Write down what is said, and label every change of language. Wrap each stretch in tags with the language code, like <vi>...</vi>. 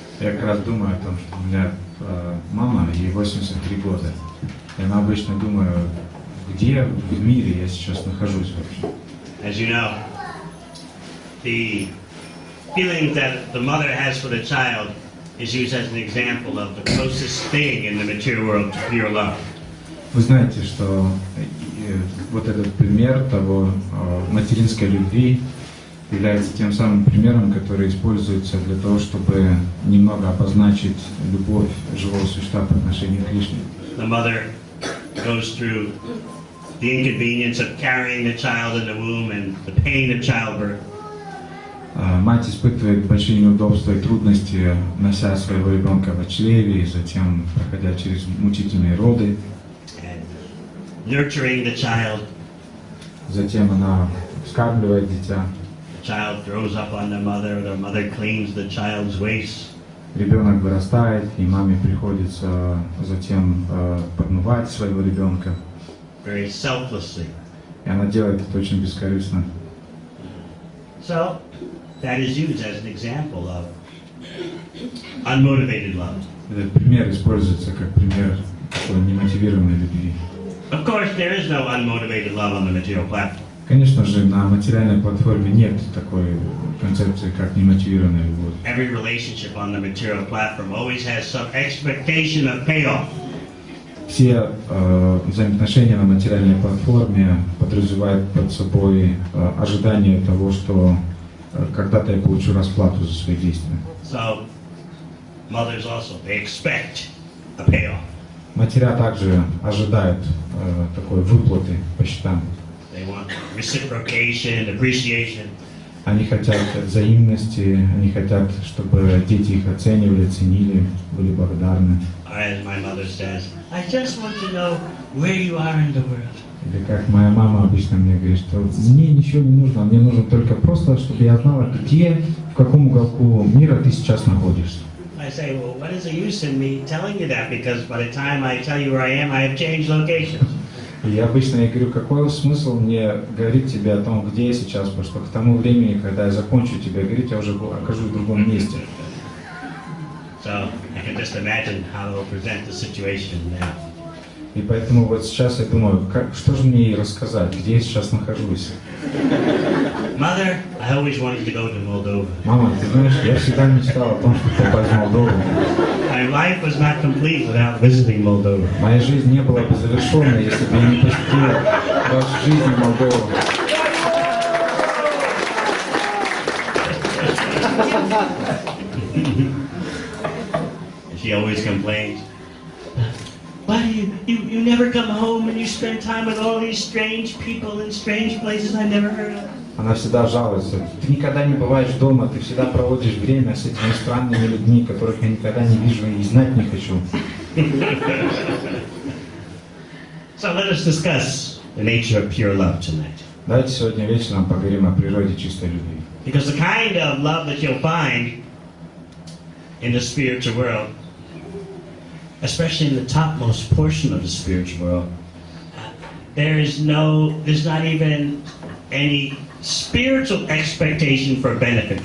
<ru>Я как раз думаю о том, что у меня мама, ей 83 года. И она обычно думает, где в мире я сейчас нахожусь вообще.</ru> <en>As you know, the feeling that the mother has for the child is used as an example of the closest thing in the material world to pure love.</en> <ru>Вы знаете, что вот этот пример того материнской любви является тем самым примером, который используется для того, чтобы немного обозначить любовь живого существа по отношению к Кришне.</ru> <en>The mother goes through the inconvenience of carrying the child in the womb and the pain of childbirth.</en> <ru>Мать испытывает большие неудобства и трудности, нося своего ребенка в чреве, и затем проходя через мучительные роды.</ru> <en>Nurturing the child.</en> <ru>Затем она вскармливает дитя.</ru> <en>The child throws up on the mother cleans the child's waist.</en> <ru>Ребенок вырастает, и маме приходится затем подмывать своего ребенка.</ru> <en>Very selflessly.</en> <ru>И она делает это очень бескорыстно.</ru> <en>So, that is used as an example of unmotivated love.</en> <ru>Этот пример используется как пример такой немотивированной любви.</ru> <en>Of course, there is no unmotivated love on the material platform.</en> <ru>Конечно же, на материальной платформе нет такой концепции, как немотивированная любовь.</ru> <en>Every relationship on the material platform always has some expectation of payoff.</en> <ru>Все взаимоотношения на материальной платформе подразумевают под собой ожидание того, что когда-то я получу расплату за свои действия.</ru> <en>So, mothers also, they expect a payoff.</en> <ru>Матеря также ожидают такой выплаты по счетам.</ru> <en>They want reciprocation, appreciation.</en> <ru>Они хотят взаимности, они хотят, чтобы дети их оценивали, ценили, были благодарны.</ru> <en>Or as my mother says, I just want to know where you are in the world.</en> <ru>Или как моя мама обычно мне говорит, что мне ничего не нужно, мне нужно только просто, чтобы я знала, где, в каком уголку мира ты сейчас находишься.</ru> <en>I say, well, what is the use in me telling you that? Because by the time I tell you where I am, I have changed locations.</en> <ru>И я обычно говорю, какой смысл мне говорить тебе о том, где я сейчас, потому что к тому времени, когда я закончу тебе говорить, я уже окажусь в другом месте.</ru> <en>So I can just imagine how they'll present the situation now.</en> <ru>И поэтому вот сейчас я думаю, что же мне ей рассказать, где я сейчас нахожусь.</ru> <en>Mother, I always wanted to go to Moldova.</en> <ru>Мама, ты знаешь, я всегда мечтал о том, чтобы попасть в Молдову.</ru> <en>My life was not complete without visiting Moldova.</en> <ru>Моя жизнь не была бы завершенной, если бы я не посетил вашу жизнь в Молдову.</ru> <en>She always complains. Why do you never come home and you spend time with all these strange people in strange places I never heard of?</en> <ru>Она всегда жалуется. Ты никогда не бываешь дома, ты всегда проводишь время с этими странными людьми, которых я никогда не вижу и знать не хочу.</ru> <en>So let us discuss the nature of pure love tonight.</en> <ru>Давайте сегодня вечером поговорим о природе чистой любви.</ru> <en>Because the kind of love that you'll find in the spiritual world, especially in the topmost portion of the spiritual world, there's not even any spiritual expectation for benefit.</en>